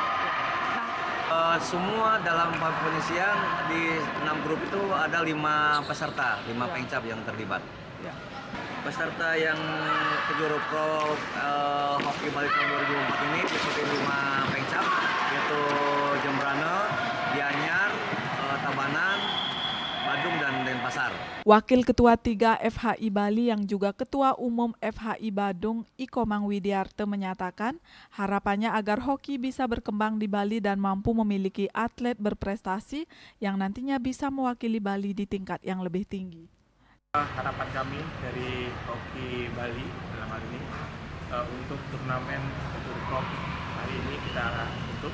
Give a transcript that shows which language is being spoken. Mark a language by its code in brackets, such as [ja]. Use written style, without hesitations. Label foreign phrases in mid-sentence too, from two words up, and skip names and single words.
[id] Semua dalam penyisihan di 6 grup itu ada 5 peserta, 5 pengcap yang terlibat. Peserta yang Kejurprov Hoki Bali tahun 2004 ini diikuti 5 pengcap, yaitu Jembrane, Gianyar, Tabanan, Badung, dan Denpasar. Wakil Ketua 3 FHI Bali yang juga Ketua Umum FHI Badung, Ikomang Widiarte menyatakan harapannya agar hoki bisa berkembang di Bali dan mampu memiliki atlet berprestasi yang nantinya bisa mewakili Bali di tingkat yang lebih tinggi. Harapan kami dari Hoki Bali dalam hal ini untuk turnamen Kejurprov hari ini kita tutup.